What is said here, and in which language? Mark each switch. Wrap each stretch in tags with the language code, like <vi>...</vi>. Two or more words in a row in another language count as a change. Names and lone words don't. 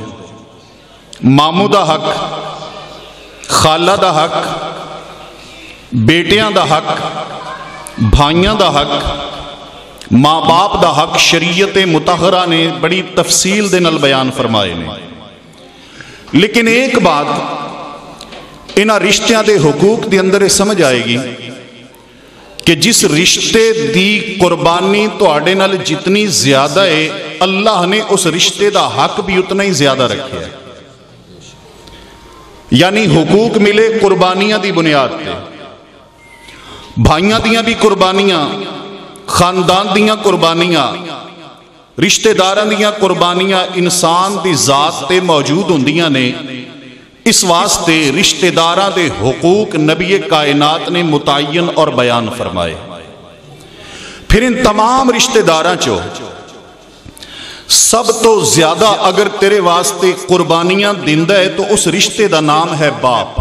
<pa>ماموں دا حق، خالہ دا حق، بیٹیاں دا حق، بھائیاں دا حق، ماں باپ دا حق شریعت مطہرہ نے بڑی تفصیل دے نال بیان فرمائے نے۔ لیکن ایک بات انہاں رشتیاں دے حقوق دے اندر سمجھ آئے گی کہ جس رشتے دی قربانی تواڈے نال جتنی زیادہ ہے، اللہ نے اس رشتے دا حق بھی اتنا ہی زیادہ رکھے ہے۔ یعنی حقوق ملے قربانیاں دی بنیاد پہ، بھائیاں دیاں بھی قربانیاں، خاندان دیاں قربانیاں، رشتہ داراں دیاں قربانیاں انسان دی ذات تے موجود ہوندیاں نے۔ اس واسطے رشتہ داراں دے حقوق نبی کائنات نے متعین اور بیان فرمائے۔ پھر ان تمام رشتہ داراں چو سب تو زیادہ اگر تیرے واسطے قربانیاں دیندہ ہے تو اس رشتے دا نام ہے باپ۔</pa>